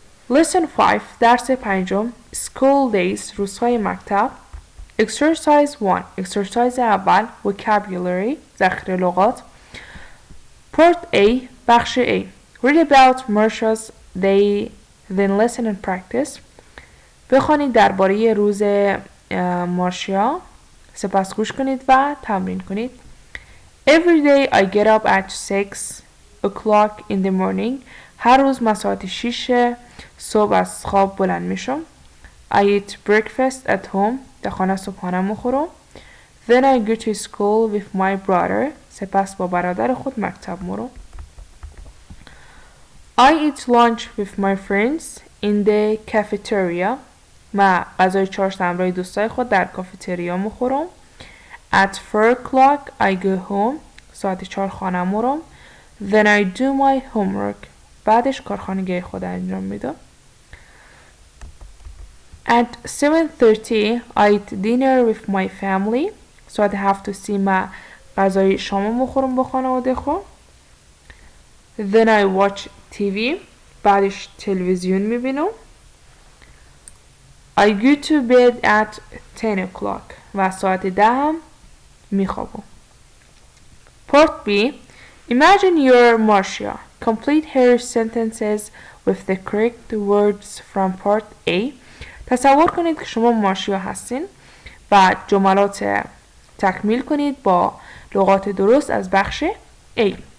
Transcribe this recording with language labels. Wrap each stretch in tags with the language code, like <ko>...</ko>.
<en>Lesson 5,</en> <fa>درس پنجم</fa> <en>School Days،</en> <fa>روزهای مکتب.</fa> <en>Exercise 1، exercise اول Vocabulary،</en> <fa>ذخیره لغات.</fa> <en>Part A،</en> <fa>بخش A.</fa> <en>Read about Marsha's day, then listen and practice.</en> <fa>بخوانید درباره روز مارشیا، سپس گوش کنید و تمرین کنید.</fa> <en>Every day I get up at 6 o'clock in the morning.</en> <fa>هر روز من ساعت 6 صبح از خواب بلند میشم.</fa> <en>I eat breakfast at home.</en> <fa>در خانه صبحانه میخورم.</fa> <en>Then I go to school with my brother.</en> <fa>سپس با برادر خود مکتب میرم.</fa> <en>I eat lunch with my friends in the cafeteria.</en> <fa>من غذای چهارشنبه برای دوستای خود در کافتریا میخورم.</fa> <en>At 4 o'clock I go home.</en> <fa>ساعت 4 خانه میرم.</fa> <en>Then I do my homework.</en> <fa>بعدش کارخانگی خود انجام میدم.</fa> <en>At 7:30 I eat dinner with my family.</en> <fa>ساعت 7:30 من غذای شام میخورم با خانواده خود.</fa> <en>Then I watch TV.</en> <fa>بعدش تلویزیون میبینم.</fa> <en>I go to bed at 10 o'clock.</en> <fa>و ساعت 10 هم میخوابم.</fa> <en>Part B. Imagine you're Marcia. Complete her sentences with the correct words from part A.</en> <fa>تصور کنید که شما مارشیا هستین و جملات تکمیل کنید با لغات درست از بخش A.</fa>